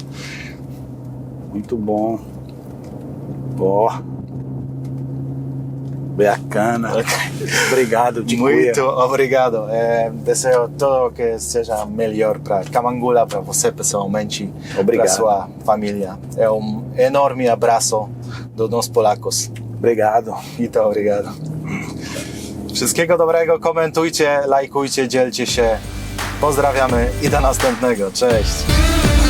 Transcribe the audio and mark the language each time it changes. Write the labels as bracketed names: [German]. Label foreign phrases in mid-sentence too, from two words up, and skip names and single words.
[Portuguese] Muito bom. Bacana. Obrigado, Tincuia. Muito obrigado. Desejo tudo que seja melhor para Kamangula, para você pessoalmente, para sua família. É enorme abraço do nós polacos. Obrigado. Muito obrigado. [Polish] Wszystkiego dobrego, komentujcie, lajkujcie, dzielcie się. Pozdrawiamy i do następnego. Cześć.